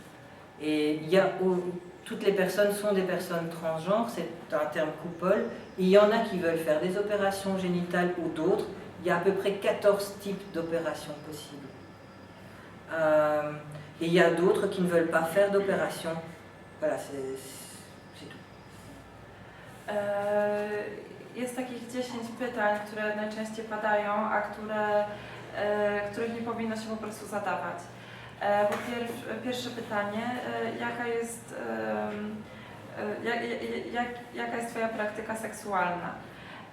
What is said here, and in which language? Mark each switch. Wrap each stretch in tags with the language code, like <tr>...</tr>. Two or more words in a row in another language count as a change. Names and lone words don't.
<fr>Et toutes les personnes sont des personnes transgenres, c'est un terme coupole. Il y en a qui veulent faire des opérations génitales ou d'autres. Il y a à peu près 14 types d'opérations possibles. Et il y a d'autres qui ne veulent pas faire d'opération. Voilà, c'est tout.</fr> <pl>Jest takich 10 pytań, które najczęściej padają, a których nie powinno się po prostu zadawać. Pierwsze pytanie, jaka jest Twoja praktyka seksualna?</pl>